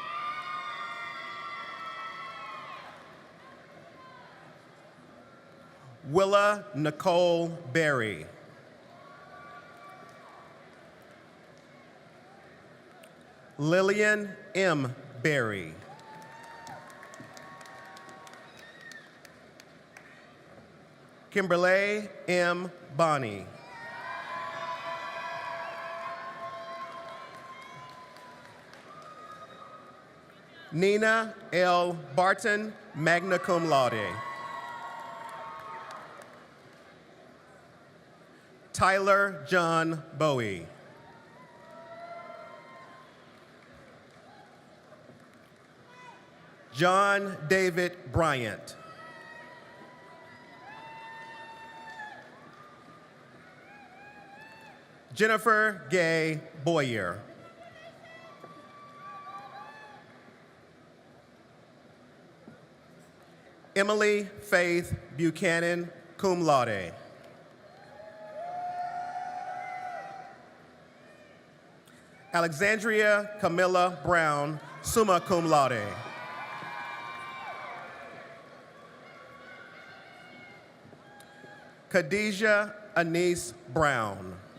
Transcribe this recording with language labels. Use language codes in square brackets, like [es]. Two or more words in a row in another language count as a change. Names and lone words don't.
[en] Willa Nicole Berry. Lillian M. Berry. Kimberly M. Bonney. Nina L. Barton, [la] magna cum laude. [en] Tyler John Bowie. John David Bryant. Jennifer Gay Boyer. Emily Faith Buchanan, [la] cum laude. [en] Alexandria Camilla Brown, [la] summa cum laude. [en] Khadijah Anise Brown.